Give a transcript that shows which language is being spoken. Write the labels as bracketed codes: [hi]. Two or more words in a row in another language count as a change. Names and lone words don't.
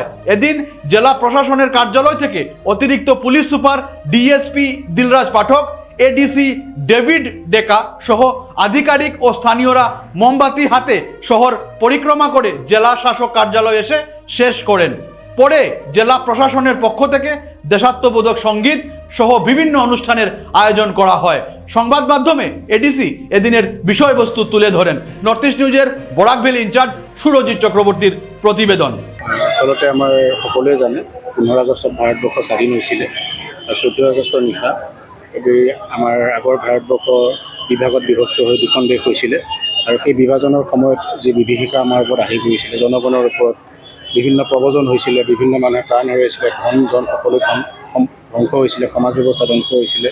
[bn] এদিন জেলা প্রশাসনের কার্যালয় থেকে অতিরিক্ত পুলিশ সুপার ডিএসপি দিলরাজ পাঠক, এডিসি ডেভিড ডেকা সহ আধিকারিক ও স্থানীয়রা মোমবাতি হাতে শহর পরিক্রমা করে জেলা শাসক কার্যালয়ে এসে শেষ করেন। পরে জেলা প্রশাসনের পক্ষ থেকে দেশাত্মবোধক সঙ্গীত সহ বিভিন্ন অনুষ্ঠানের আয়োজন করা হয়। সংবাদ মাধ্যমে এডিসি এদিনের বিষয়বস্তু তুলে ধরেন। নর্থ ইস্ট নিউজের বরাক ভ্যালি ইনচার্জ সুরজিৎ চক্রবর্তীর প্রতিবেদন। [as] আচলতে আমাৰ সকলোৱে জানে 15 আগষ্টত ভাৰতবৰ্ষ স্বাধীন হৈছিলে আৰু 14 আগষ্টৰ নিশা আমাৰ আগৰ ভাৰতবৰ্ষ বিভাগত বিভক্ত হৈ দুখন দেশ হৈছিলে আৰু সেই বিভাজনৰ সময়ত যি বিভীষিকা আমাৰ ওপৰত আহি পৰিছিলে, জনগণৰ ওপৰত বিভিন্ন প্ৰব্ৰজন হৈছিলে, বিভিন্ন মানুহে প্ৰাণ হেৰুৱাইছিলে, ধন জন সকলো ধ্বংস হৈছিলে, সমাজ ব্যৱস্থা ধ্বংস হৈছিলে।